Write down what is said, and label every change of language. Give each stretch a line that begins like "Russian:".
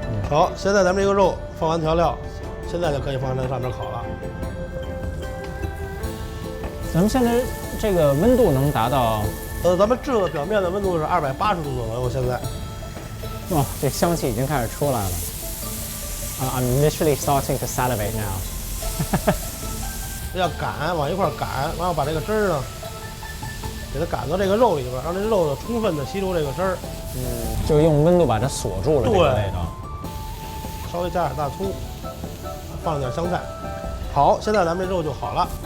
Chinese: 好，现在咱们这个肉放完调料，现在就可以放在上面烤了。咱们现在这个温度能达到？咱们这个表面的温度是280度左右，现在。哇，这香气已经开始出来了。
English: I'm literally starting to salivate now.
Chinese: 要擀，往一块擀，然后把这个汁儿呢，给它擀到这个肉里边，让这肉呢充分的吸收这个汁儿。就用温度把它锁住了。这个味道。稍微加点大葱，放点香菜。好，现在咱们这肉就好了，